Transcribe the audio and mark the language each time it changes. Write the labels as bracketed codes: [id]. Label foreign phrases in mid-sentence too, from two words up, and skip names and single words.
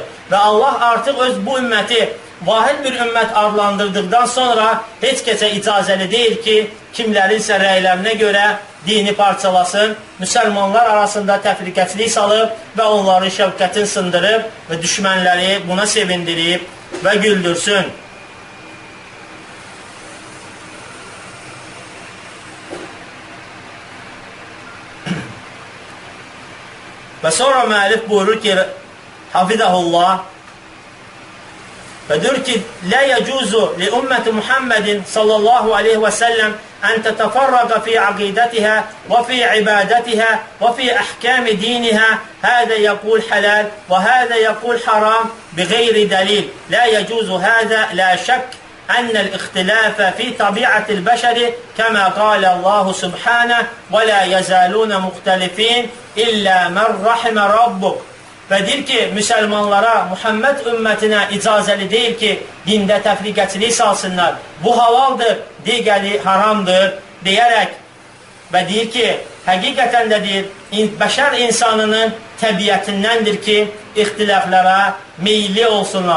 [az] Və Allah artıq öz bu ümməti vahid bir ümmət adlandırdıqdan sonra heç kəsə icazəli deyil ki, kimlərinsə rəylərinə görə dini parçalasın, müsəlmanlar arasında təfriqəçilik salıb və onların şəfqətini sındırıb və düşmənləri buna sevindirib və güldürsün. Və sonra müəllif buyurur ki, hafizəhullah, və diyor ki, [ar] لا يجوز لأمة محمد صلى الله عليه وسلم أن تتفرق في عقيدتها وفي عبادتها وفي أحكام دينها. هذا يقول حلال وهذا يقول حرام بغير دليل. لا يجوز هذا. لا شك أن الاختلاف في طبيعة البشر كما قال الله سبحانه ولا يزالون مختلفين إلا من رحم ربك. [az] Və deyir ki, müsəlmanlara, Muhammed ümmətinə icazəli deyil ki, dində təfriqəçilik salsınlar. Bu halaldır, digəri haramdır deyərək və deyir ki, həqiqətən də deyir, bəşər insanının təbiətindəndir ki, ixtilaflara meyilli olsunlar.